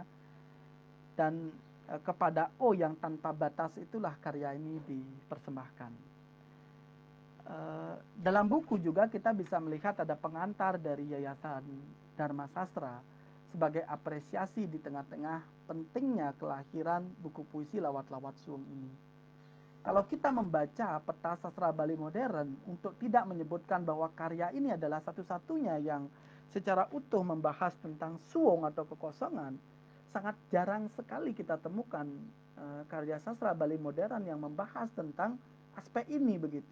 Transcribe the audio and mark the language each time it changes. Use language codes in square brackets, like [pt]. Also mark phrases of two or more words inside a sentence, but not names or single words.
[id] Dan kepada O yang tanpa batas itulah karya ini dipersembahkan. Dalam buku juga kita bisa melihat ada pengantar dari Yayasan Dharma Sastra sebagai apresiasi di tengah-tengah pentingnya kelahiran buku puisi lawat-lawat suwung ini. Kalau kita membaca peta sastra Bali modern untuk tidak menyebutkan bahwa karya ini adalah satu-satunya yang secara utuh membahas tentang suwung atau kekosongan, sangat jarang sekali kita temukan karya sastra Bali modern yang membahas tentang aspek ini begitu.